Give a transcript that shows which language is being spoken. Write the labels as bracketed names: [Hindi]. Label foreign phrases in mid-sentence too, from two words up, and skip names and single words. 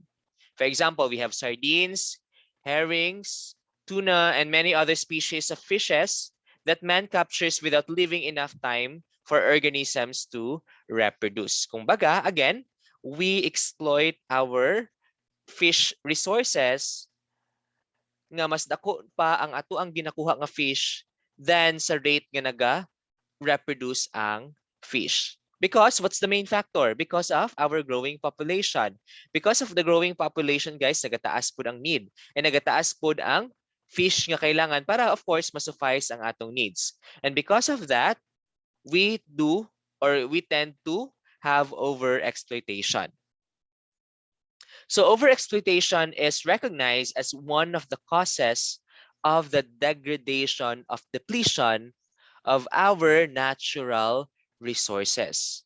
[English] For example, we have sardines, herrings, tuna, and many other species of fishes that man captures without leaving enough time for organisms to reproduce. [Hiligaynon] Kumbaga, [English] again, we exploit our fish resources [Hiligaynon] nga mas dako pa ang ato ang ginakuha nga fish than sa rate nga naga-reproduce ang fish. [English] Because what's the main factor? Because of our growing population. Because of the growing population, guys, [Hiligaynon] nagataas po ang need. And nagataas po ang fish nga kailangan para, [English] of course, [Hiligaynon] masuffice ang atong needs. [English] And because of that, we do or we tend to have overexploitation. So overexploitation is recognized as one of the causes of the degradation of depletion of our natural resources.